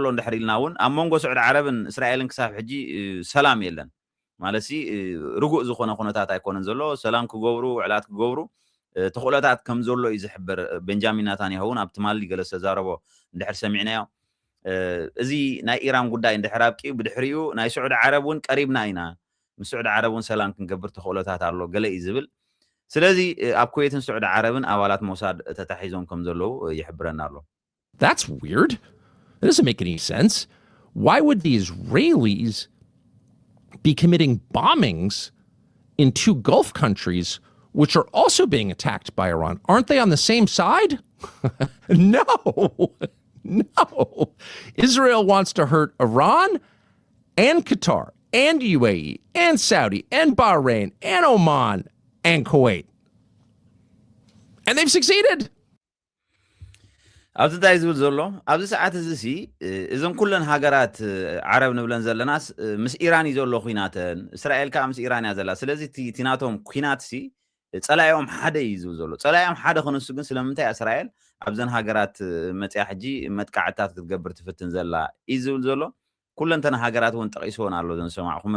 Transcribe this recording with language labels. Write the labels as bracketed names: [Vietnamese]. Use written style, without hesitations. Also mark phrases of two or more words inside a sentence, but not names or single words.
[Tigrinya] እንድሕር ኢልና እውን ኣብ መንጎ ስዑድ ዓረብን እስራኤልን ክሳብ ሕጂ ሰላም የለን ማለት ሲ ርጉእ ዝኾነ ኩነታት ኣይኮነን ዘሎ ሰላም ክገብሩ ውዕላት ክገብሩ ተኽእሎታት ከም ዘሎ እዩ ዝሕብር ቤንጃሚን ናታንያሁ እውን ኣብቲ ማሊ ገለ ዝተዛረቦ እንድሕር ሰሚዕናዮ እዚ ናይ ኢራን ጉዳይ እንድሕር ኣብቂኡ ብድሕሪኡ ናይ ስዑድ ዓረብ እውን ቀሪብና ኢና ምስ ስዑድ ዓረብ እውን ሰላም ክንገብር ተኽእሎታት ኣሎ ገለ እዩ ዝብል ስለዚ ኣብ ኩዌትን ስዑድ ዓረብን ኣባላት ሞሳድ ተታሒዞም ከም ዘለዉ ይሕብረና ኣሎ [English] That's weird. That doesn't make any sense. Why would the Israelis be committing bombings in two Gulf countries which are also being attacked by Iran? Aren't they on the same side? No. Israel wants to hurt Iran and Qatar and UAE and Saudi and Bahrain and Oman and Kuwait. And they've succeeded. [Tigrinya] ኣብዚ እንታይ ዝብል ዘሎ ኣብዚ ሰዓት እዚ ሲ እዞም ኩለን ሃገራት ዓረብ ንብለን ዘለናስ ምስ ኢራን እዩ ዘሎ ኩናተን እስራኤል ከዓ ምስ ኢራን እያ ዘላ ስለዚ እቲ ናቶም ኩናት ሲ ፀላኦም ሓደ እዩ ዝብል ዘሎ ፀላኦም ሓደ ክነሱ ግን ስለምንታይ እስራኤል ኣብዘን ሃገራት መፅያ ሕጂ መጥቃዕትታት ክትገብር ትፍትን ዘላ እዩ ዝብል ዘሎ ኩለንተን ሃገራት እውን ጠቂስዎን ኣሎ ዘንሰማዕኹምን